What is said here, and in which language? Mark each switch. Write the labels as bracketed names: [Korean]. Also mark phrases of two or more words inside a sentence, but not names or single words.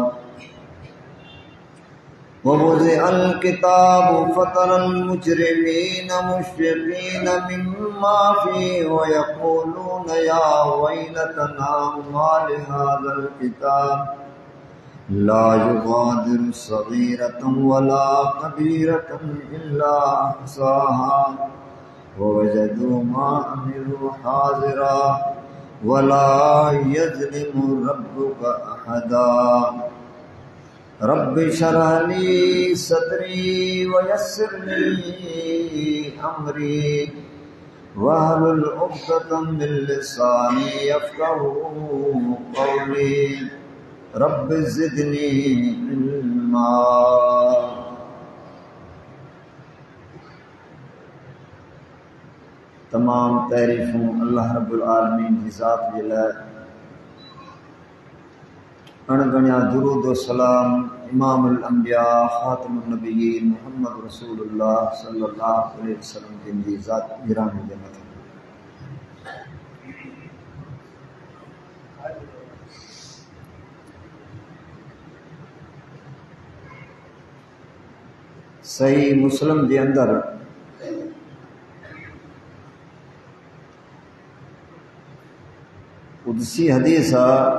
[Arabic] ووضع الكتاب فترى المجرمين مشفقين مما فيه و يقولون يا ويلتنا ما لهذا الكتاب لا يغادر صغيرة ولا كبيرة إلا أحصاها و وجدوا ما عملوا حاضرا ولا يظلم ربك أحدا. رب اشرح لي صدري و يسر لي أمري واحلل عقدة من لساني يفقهوا قولي. رب زدني علما. [Sindhi] तमाम तारीफ़ूं अल्लाह [Arabic] رب العالمين [Sindhi] की ज़ात जे लाइ। अणगणिया दुरूद व सलाम [Arabic] إمام الأنبياء خاتم النبيين محمد رسول الله صلى الله عليه وسلم [Sindhi] जिन जी ज़ात गिरामी जे मथे। सही मुस्लिम जे अंदर कुदसी हदीस आ।